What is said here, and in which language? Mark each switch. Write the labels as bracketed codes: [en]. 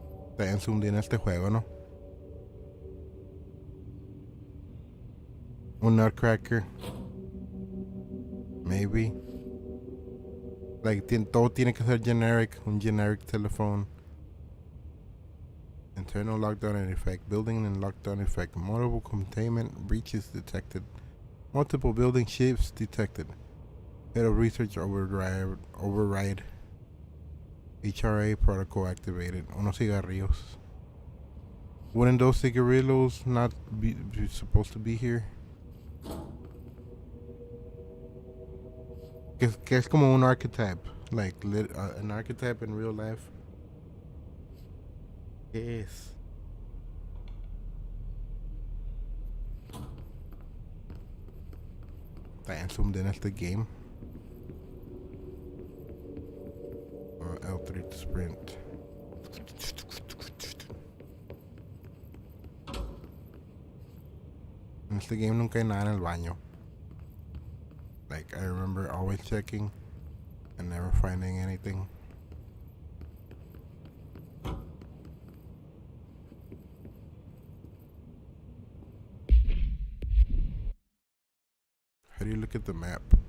[es] Está en zoom en este juego, ¿no? Un Nutcracker. [en] Maybe. [es] Like, todo tiene que ser generic. Un generic telephone. [en] Internal lockdown in effect. Building and lockdown effect. Multiple containment breaches detected. Multiple building shifts detected. Head of research override. HRA protocol activated. [es] Unos cigarrillos. [en] Wouldn't those cigarillos not be supposed to be here? [es] Que es como un archetype. [en] Like, an archetype in real life. [es] ¿Qué es? Está [en] zoomed in [es] este game. [en] L3 to sprint. [es] En este game nunca hay nada en el baño. [en] Like, I remember always checking and never finding anything. How do you look at the map?